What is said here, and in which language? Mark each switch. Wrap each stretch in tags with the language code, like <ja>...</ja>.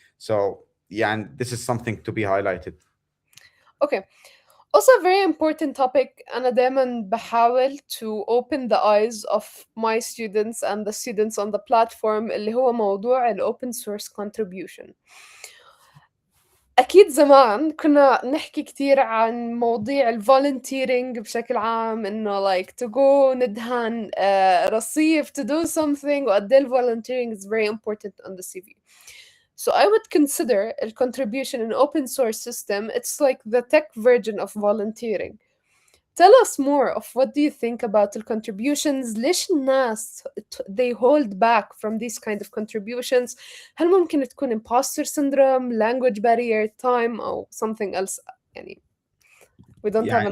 <en>So yeah, and this is something to be highlighted. Okay. Also a very important topic</en> <ar>أنا دايما بحاول</ar> <en>to open the eyes of my students and the students on the platform</en> <ar>اللي هو موضوع ال</ar> <en>open source contribution.</en> <ar>أكيد زمان كنا نحكي كتير عن مواضيع ال volunteering بشكل عام إنه</ar> <en>like to go</en> <ar>ندهن رصيف</ar> <en>to do something</en> <ar>وقد إيه ال volunteering</ar> <en>is very important on the CV. So I would consider a contribution in open source system. It's like the tech version of volunteering. Tell us more of what do you think about the contributions.</en> <ar>ليش الناس</ar> <en>they hold back from these kind of contributions.</en> <ar>هل ممكن تكون</ar> <en>imposter syndrome, language barrier, time أو something else يعني we don't have an</en>